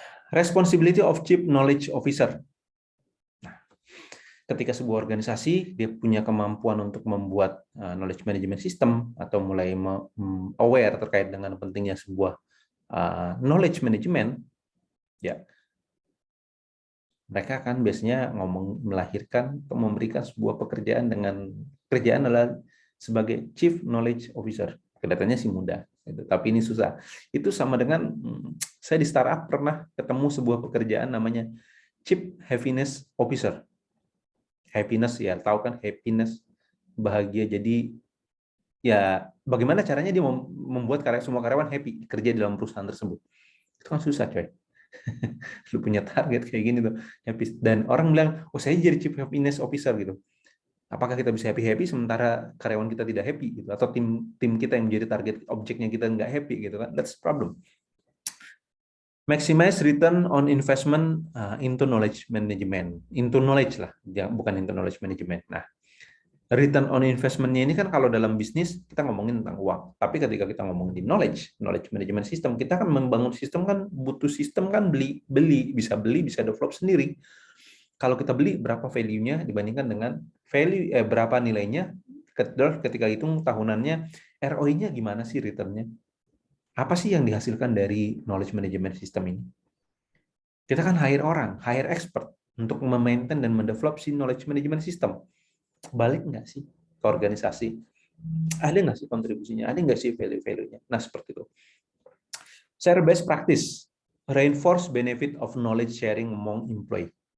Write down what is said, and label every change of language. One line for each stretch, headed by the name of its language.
English: Responsibility of Chief Knowledge Officer.
Indonesian: Nah, ketika sebuah organisasi dia punya kemampuan untuk membuat knowledge management system atau mulai aware terkait dengan pentingnya sebuah knowledge management, ya mereka akan biasanya melahirkan atau memberikan sebuah pekerjaan dengan kerjaan adalah sebagai Chief Knowledge Officer. Kelihatannya sih mudah, tapi ini susah. Itu sama dengan saya di startup pernah ketemu sebuah pekerjaan namanya Chief Happiness Officer. Happiness ya, tahu kan happiness, bahagia. Jadi ya bagaimana caranya dia membuat semua karyawan happy kerja di dalam perusahaan tersebut. Itu kan susah, coy. Lu punya target kayak gini tuh, happy. Dan orang bilang, oh saya jadi Chief Happiness Officer gitu. Apakah kita bisa happy sementara karyawan kita tidak happy gitu, atau tim kita yang menjadi target objeknya kita nggak happy gitu kan?
English: That's problem. Maximize return on investment into knowledge management, into knowledge lah,
Indonesian: bukan
English: into knowledge management.
Indonesian: Nah, return on investment-nya ini kan kalau dalam bisnis kita ngomongin tentang uang, tapi ketika kita ngomongin di knowledge management system, kita kan membangun sistem kan butuh sistem kan beli bisa develop sendiri. Kalau kita beli, berapa value-nya dibandingkan dengan value berapa nilainya, ketika hitung tahunannya, ROI-nya gimana sih return-nya? Apa sih yang dihasilkan dari knowledge management system ini? Kita kan hire expert untuk memaintain dan mendevelop si knowledge management system. Balik nggak sih ke organisasi? Ada nggak sih kontribusinya? Ada nggak sih value-value-nya? Nah, seperti itu.
English: Share best practice. Reinforce benefit of knowledge sharing among employee.